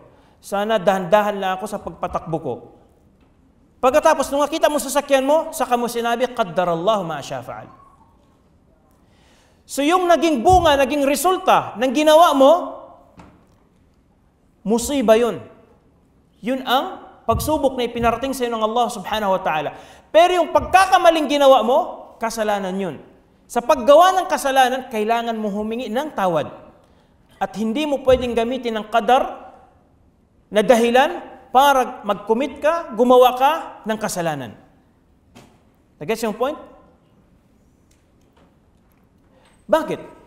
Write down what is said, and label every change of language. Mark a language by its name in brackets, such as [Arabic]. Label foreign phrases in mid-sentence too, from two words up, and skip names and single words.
[Filipino] Sana dahan-dahan lang ako sa pagpatakbo ko. Pagkatapos nung nakita mo sasakyan mo, saka mo sinabi, [Arabic] قدر الله ما شاء فعل. [Filipino] So yung naging bunga, naging resulta ng ginawa mo, musiba yun. Yun ang pagsubok na ipinarating sa iyo ng Allah [Arabic] سبحانه وتعالى. [Filipino] Pero yung pagkakamaling ginawa mo, kasalanan yun. Sa paggawa ng kasalanan, kailangan mo humingi ng tawad. At hindi mo pwedeng gamitin ng qadar na dahilan para mag-commit ka, gumawa ka ng kasalanan. Nag-gets yung point? Bakit?